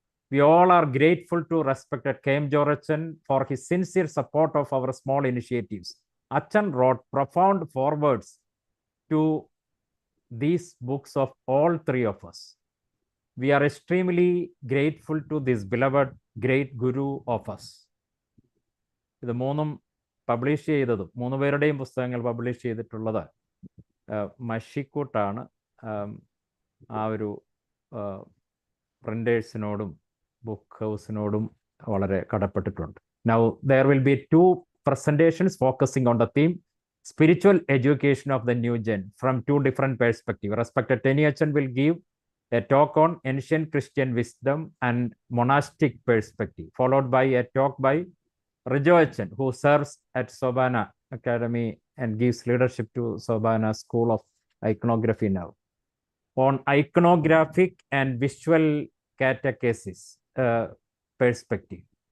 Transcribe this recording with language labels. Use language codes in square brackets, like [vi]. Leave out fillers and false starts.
[en] We all are grateful to respected K.M. Jorachan for his sincere support of our small initiatives. Achan wrote profound forewords to these books of all 3 of us. We are extremely grateful to this beloved great Guru of us. [ml] ഇത് 3 publish ചെയ്തതും 3 പേരുടെയും പുസ്തകങ്ങൾ publish ചെയ്തിട്ടുള്ളത് മഷിക്കൂട്ടാണ്. ആ ഒരു പ്രിന്റേഴ്സിനോടും book ഹൗസിനോടും വളരെ കടപ്പെട്ടിട്ടുണ്ട്. [en] Now there will be 2 presentations focusing on the theme spiritual education of the new gen from 2 different perspectives. Respected Teniachan will give a talk on ancient Christian wisdom and monastic perspective, followed by a talk by Rijo Achan, who serves at Sobhana Academy and gives leadership to Sobhana School of Iconography now, on iconographic and visual catechesis perspective.